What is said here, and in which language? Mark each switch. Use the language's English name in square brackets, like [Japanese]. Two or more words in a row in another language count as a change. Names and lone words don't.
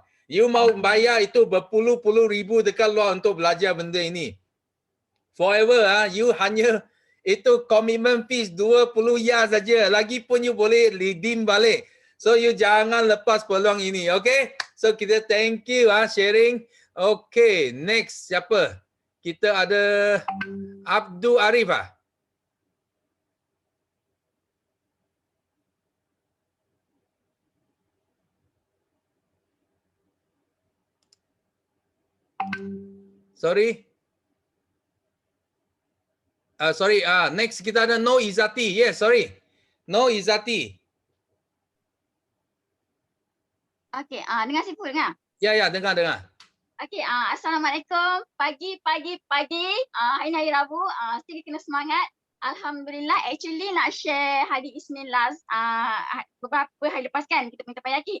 [Malay] You mau bayar itu berpuluh-puluh ribu dekat luar untuk belajar benda ini. [English] forever you [Malay] hanya itu [English] commitment fees [Malay] 20 ya saja. Lagipun you boleh redeem balik. [English] So you [Malay] jangan lepas peluang ini, okay? So kita [English] thank you sharing. [Malay] Okay, next siapa? Kita ada Abdul Arif Sorry. [English] Sorry, next [Malay] kita ada No Izati. [English] Yes, sorry. [Malay] No Izati. Okey, dengar Sifu dengar. Ya, dengar. Okey, assalamualaikum. Pagi. Hari ni hari Rabu, still kena semangat. Alhamdulillah, actually nak share hari Isnin last beberapa hari lepas kan kita minta payaki.